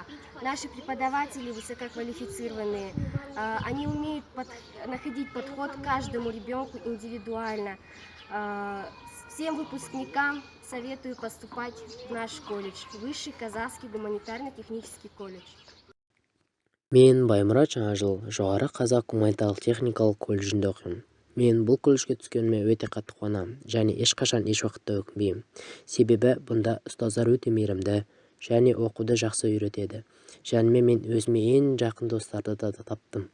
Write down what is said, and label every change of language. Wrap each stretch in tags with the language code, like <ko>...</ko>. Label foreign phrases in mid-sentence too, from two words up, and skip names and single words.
<ru>Наши преподаватели высококвалифицированные. Они умеют находить подход к каждому ребенку индивидуально. Всем выпускникам советую поступать в наш колледж, Высший казахский гуманитарно-технический колледж.</ru> <kk>Мен Баймұрат жаңа жыл жоғары қазақ гуманитарлық техникалық колледжінде оқимын. Мен бұл колледжге түскеніме өте қатты қуанамын және ешқашан еш уақытта өкінбеймін. Себебі бұнда ұстаздар өте мейірімді және оқуды жақсы үйретеді. Және мен өзіме ең жақын достарды да таптым.</kk>